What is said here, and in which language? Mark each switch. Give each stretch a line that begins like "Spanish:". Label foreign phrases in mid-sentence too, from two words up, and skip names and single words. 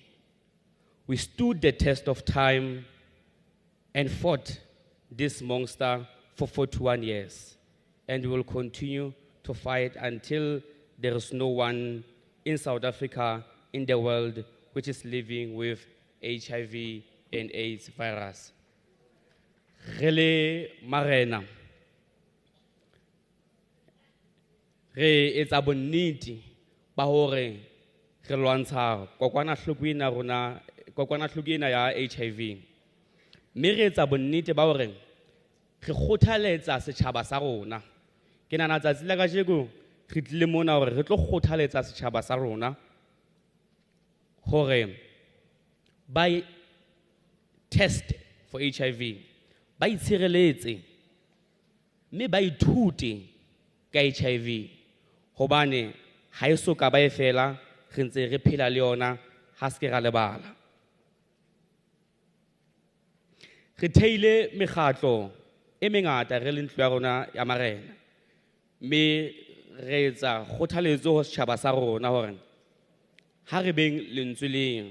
English: We stood the test of time and fought this monster for 41 years, and we will continue to fight until there is no one in South Africa, in the world, which is living with HIV and AIDS virus.
Southern Sotho: Rele marena. Re etsa bonnete ba hore re lwantsha kokwanahloko ena ya HIV. Mme re etsa bonnete ba hore re kgothaletsa setjhaba sa rona. Ke nahana tsatsi la kajeno re tlile mona hore re tlo kgothaletsa setjhaba sa rona hore
English: by test for HIV,
Southern Sotho: by itshireletse, mme ba ithute ka HIV, hobane ha e soka ba e fela re ntse re phela le yona ha se ke ra lebala. Re theile mekgatlo e mengata re le ntlo ya rona ya marena, mme re etsa kgothaletso ho setjhaba sa rona hore ha re beng lentswe leng.